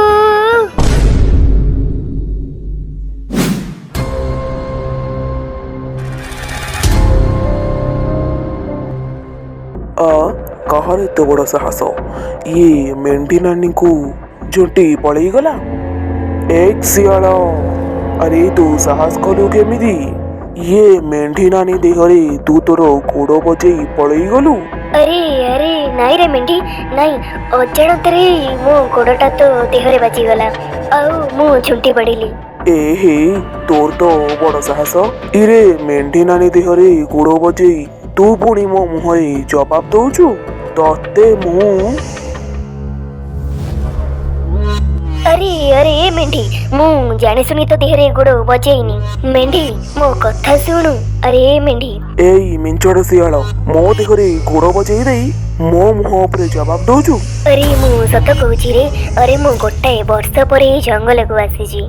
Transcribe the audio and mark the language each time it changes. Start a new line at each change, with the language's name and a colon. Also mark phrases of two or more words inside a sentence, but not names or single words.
Odia: କାହାର ଏତେ ବଡ଼ ସାହସ? ଇଏ ମେଣ୍ଢି ନାନୀକୁ ଝୁଣ୍ଟି ପଳେଇ ଗଲା। ଏକ ଶିଆଳ, ଆରେ ତୁ ସାହସ କଲୁ କେମିତି? ଇଏ ମେଣ୍ଢି ନାନୀ ଦେହରେ ତୁ ତୋର ଗୋଡ଼ ବଜେଇ ପଳେଇ ଗଲୁ? ଅରେ ଅରେ ନାହିଁ ରେ ମେଣ୍ଢି ନାହିଁ, अजाणତରେ ମୋ ଗୋଡ଼ଟା ତ ଦେହରେ ବାଜିଗଲା ଆଉ ମୁଁ ଝୁଣ୍ଟି ପଡ଼ିଲି। ଏ ହେ ତୋର ତ ବଡ଼ ସାହସ। ଇରେ ମେଣ୍ଢି ନାନୀ ଦେହରେ ଗୋଡ଼ ବଜେଇ ତୁ ପୁଣି ମୋ ମୁହଁରେ ଜବାବ ଦଉଛୁ? ତତେ ମୁଁ ଅରେ ଅରେ ମେଣ୍ଢି ମୁଁ ଜାଣି ଶୁଣି ତ ଦେହରେ ଗୋଡ଼ ବଜେଇନି। मेंढी ମୋ କଥା ଶୁଣୁ। ଅରେ ମେଣ୍ଢି ଏଇ ମିଞ୍ଚଡ଼ ଶିଆଳ ମୋ ଦେହରେ ଗୋଡ଼ ବଜେଇ ଦେଇ ମୋ ମୁହଁ ଉପରେ ଜବାବ ଦଉଛୁ? अरे ମୁଁ ସତ କହୁଛି ରେ। अरे ମୁଁ ଗୋଟାଏ ବର୍ଷ ପରେ ଏଇ ଜଙ୍ଗଲକୁ ଆସିଛି।